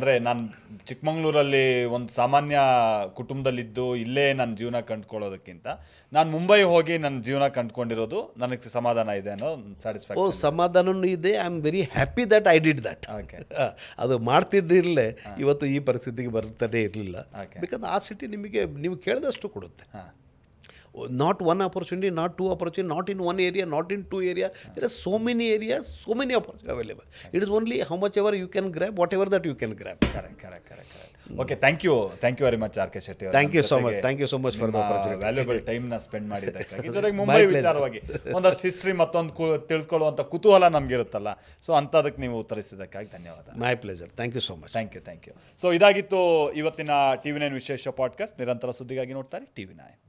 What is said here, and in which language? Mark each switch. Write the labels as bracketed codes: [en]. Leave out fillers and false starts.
[kn] ಅಂದರೆ ನಾನು ಚಿಕ್ಕಮಂಗ್ಳೂರಲ್ಲಿ ಒಂದು ಸಾಮಾನ್ಯ ಕುಟುಂಬದಲ್ಲಿದ್ದು ಇಲ್ಲೇ ನನ್ನ ಜೀವನ ಕಂಡುಕೊಳ್ಳೋದಕ್ಕಿಂತ ನಾನು ಮುಂಬೈ ಹೋಗಿ ನನ್ನ ಜೀವನ ಕಂಡುಕೊಂಡಿರೋದು ನನಗೆ ಸಮಾಧಾನ ಇದೆ ಅನ್ನೋ ಸ್ಯಾಟಿಸ್ಫ್ಯಾಕ್ಷನ್. ಸಮಾಧಾನವೂ ಇದೆ. [en] I am very happy that I did that. [kn] ಅದು ಮಾಡ್ತಿದ್ದಿರಲೇ ಇವತ್ತು ಈ ಪರಿಸ್ಥಿತಿಗೆ ಬರ್ತಾನೆ ಇರಲಿಲ್ಲ. ಬಿಕಾಸ್ ಆ ಸಿಟಿ ನಿಮಗೆ ನೀವು ಕೇಳಿದಷ್ಟು ಕೊಡುತ್ತೆ. [en] Not one opportunity, not 2 opportunity, not in 1 area, not in 2 area. There are so many areas, so many opportunities available. It is only how much ever you can grab, whatever that you can grab. Correct. Okay, thank you very much, R.K. Shetty. Thank you so much for the opportunity. [kn] Valuable ಟೈಮ್ನ spend ಮಾಡಿದ್ದಕ್ಕಾಗಿ. ಜೊತೆಗೆ ಮುಂಬೈ ವಿಚಾರವಾಗಿ ಒಂದಷ್ಟು history ಮತ್ತೊಂದು ತಿಳ್ಕೊಳ್ಳುವಂಥ ಕುತೂಹಲ ನಮಗಿರುತ್ತಲ್ಲ, so ಅಂಥದಕ್ಕೆ ನೀವು ಉತ್ತರಿಸಿದ್ದಕ್ಕಾಗಿ ಧನ್ಯವಾದ. [en] My pleasure. Thank you so much. Thank you. [kn] So ಇದಾಗಿತ್ತು ಇವತ್ತಿನ TV9 ವಿಶೇಷ ಪಾಡ್ಕಾಸ್ಟ್. ನಿರಂತರ ಸುದ್ದಿಗಾಗಿ ನೋಡ್ತಾರೆ TV9.